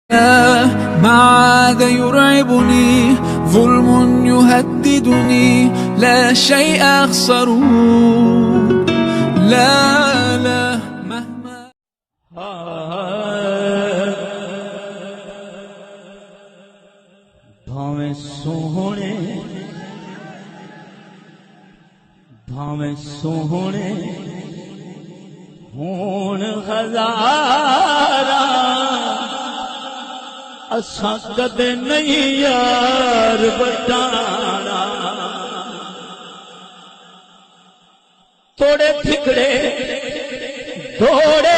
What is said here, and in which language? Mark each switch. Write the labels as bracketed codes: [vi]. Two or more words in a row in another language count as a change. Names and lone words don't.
[ar] ما عاد يرعبني ظلم يهددني لا شيء أخسره لا لا مهما [pa] بھاویں سوہنے ہون ہزاراں اساں کدے نہیں یار بٹانا توڑے پھکڑے توڑے